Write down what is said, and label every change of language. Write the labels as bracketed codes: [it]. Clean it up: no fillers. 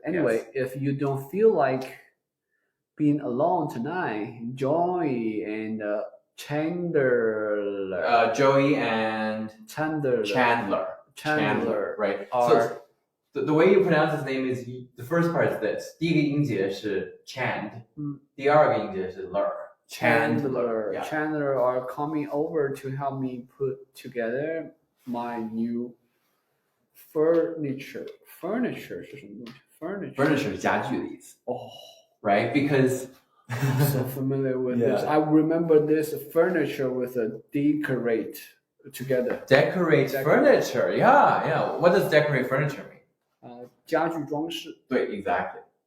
[en] Anyway, if you don't feel like being alone tonight, Joey and Chandler. Joey and Chandler. Right. So the way you pronounce his name is the first part is this. [zh] 第一个音节是 Chand. 第二个音节是 ler. [en] Chandler. Yeah. Chandler are coming over to help me put together my new furniture. [zh] Furniture 是什么东西 Furniture 是家具的意思。 [en] Oh. Right? Because I'm so familiar with this. I remember this furniture with a decorate together. Decorate furniture. Yeah. What does decorate furniture mean? [zh] 家具装饰。对 [en] exactly.